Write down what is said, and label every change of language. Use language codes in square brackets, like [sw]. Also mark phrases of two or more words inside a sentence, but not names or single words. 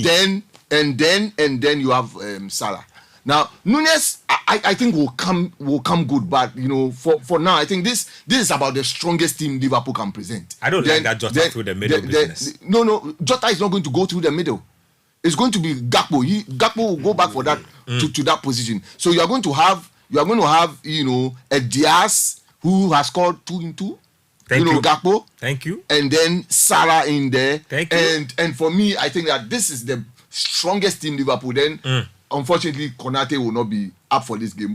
[en] And then you have Salah. Now Nunez, I think will come good, but for now, I think this is about the strongest team Liverpool can present. I don't like that Jota through the middle business. No, Jota is not going to go through the middle. It's going to be Gakpo. Gakpo will go back for that to that position. So you are going to have a Diaz who has scored 2 in 2. Thank you. Gakpo. Thank you. And then Salah in there. Thank you. And for me, I think that this is the strongest team Liverpool. Then, unfortunately, Konate will not be up for this game.